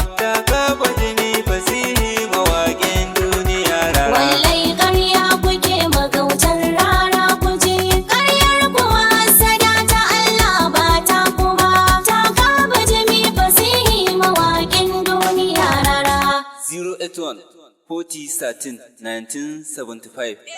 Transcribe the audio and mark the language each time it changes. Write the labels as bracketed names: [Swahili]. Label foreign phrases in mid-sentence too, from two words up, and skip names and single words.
[Hausa] Ta kama jini fasihi mawaƙin duniya rara. Wallai ƙarya kuke magautan rara ku ji. Ƙaryar ku hassada ta Allah ba ta ku ba. Ta kama jimi fasihi mawaƙin duniya rara. [English] Zero eight one, forty thirteen, nineteen seventy-five.